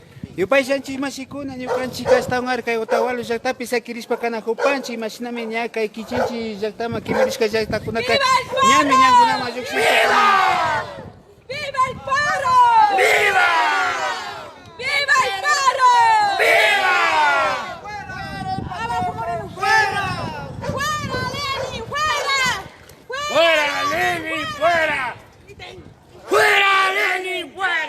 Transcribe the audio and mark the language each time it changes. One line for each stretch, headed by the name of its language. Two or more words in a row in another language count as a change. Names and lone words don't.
Quechua: Yupaysanchik mashikuna ñukanchik kastawnarka kay Otavalo llaqtapi sakirispa kana hupanchik mashinami ña kay kichinchik llaqtama kimirishka llaqtakunaka ñami ñankunama lluqsishpa
Spanish: ¡Viva el paro! ¡Viva! ¡Viva el paro! ¡Viva! ¡Abajo Moreno! ¡Fuera! ¡Fuera Lenin! ¡Fuera! ¡Fuera Lenin! ¡Fuera! ¡Fuera Lenin! ¡Fuera!